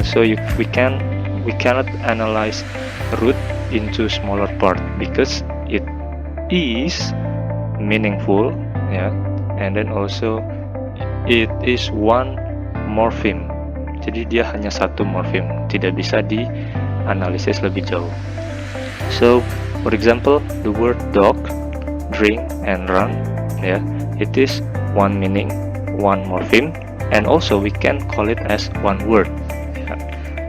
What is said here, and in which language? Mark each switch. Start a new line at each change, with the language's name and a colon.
English: So we cannot analyze root into smaller part because it is meaningful, ya, and then also it is one morpheme.
Indonesian: Jadi dia hanya satu morpheme, tidak bisa dianalisis lebih jauh.
English: So for example, the word dog, drink, and run, yeah, it is one meaning, one morpheme, and also we can call it as one word. Yeah.